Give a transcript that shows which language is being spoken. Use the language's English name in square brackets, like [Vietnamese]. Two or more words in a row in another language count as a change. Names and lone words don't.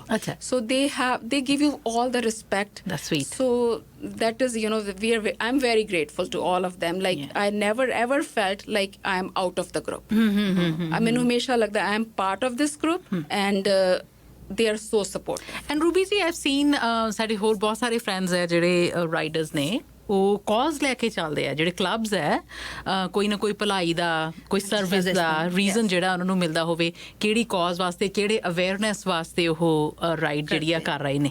[English] Acha. so they give you all the respect That's sweet. so that is you know I'm very grateful to all of them like I never ever felt like I am out of the group I mean [Punjabi] ਹਮੇਸ਼ਾ ਲੱਗਦਾ [English] I am part of this group and they are so supportive and Ruby ji I've seen [Punjabi] ਸਾਡੇ ਹੋਰ ਬਹੁਤ ਸਾਰੇ ਫਰੈਂਡਸ ਹੈ ਜਿਹੜੇ ਰਾਈਡਰਸ ਨੇ ਉਹ ਕਾਜ਼ ਲੈ ਕੇ ਚੱਲਦੇ ਆ ਜਿਹੜੇ ਕਲੱਬਸ ਹੈ ਕੋਈ ਨਾ ਕੋਈ ਭਲਾਈ ਦਾ ਕੋਈ ਸਰਵਿਸ ਦਾ ਰੀਜ਼ਨ ਜਿਹੜਾ ਉਹਨਾਂ ਨੂੰ ਮਿਲਦਾ ਹੋਵੇ ਕਿਹੜੀ ਕਾਜ਼ ਵਾਸਤੇ ਕਿਹੜੇ ਅਵੇਅਰਨੈਸ ਵਾਸਤੇ ਉਹ ਰਾਈਡ ਜਿਹੜੀ ਆ ਕਰ ਰਹੇ ਨੇ